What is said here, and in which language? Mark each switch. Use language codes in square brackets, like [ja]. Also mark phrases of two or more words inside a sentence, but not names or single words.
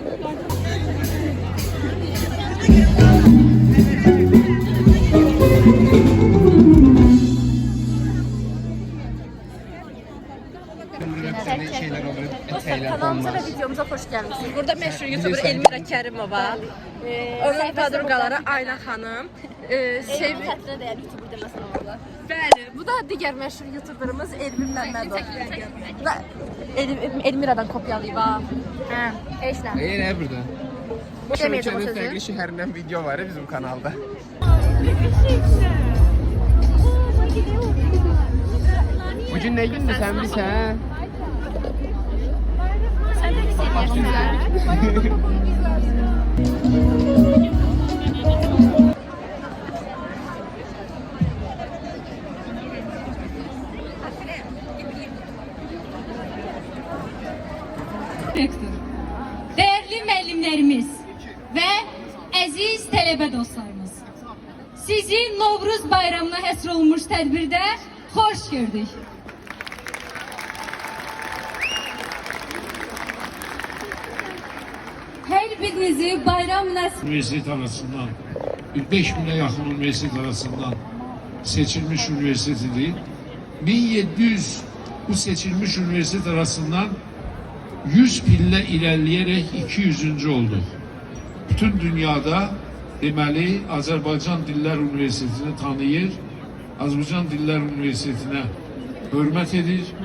[az] kanalımıza ve videomuza hoş gelmişsiniz. Burada meşhur YouTuber Elmira Kərimova, onun kadroları Ayna xanım, Sevgi xətrinə dəyər YouTuber deməsən olarlar. bəli, bu da digər məşhur YouTuberımız Elvin Məmmədov. Bu da Elmiradan kopyalayıb ha. Hə, heç nə. Ne burada? Deməyəcəm o sözü. Farklı şehrinden video var ya bizim kanalda. Bugün ne gündü sen bilsen? Sən də pis eləyirsən. Değerli müəllimlərimiz və əziz tələbə dostlarımız, sizi Novruz bayramına həsr olunmuş tədbirdə xoş gördük. Hər birinizi bayram [tr] Üniversitet arasından 5000'e yakın üniversitet arasından seçilmiş üniversitedir. 1700 bu seçilmiş üniversitet arasından 100 pille ilerleyerek 200. olduk. [az] Bütün dünyada deməli Azərbaycan Dillər Üniversitetini tanıyır, Azərbaycan Dillər Üniversitetine hürmet edir.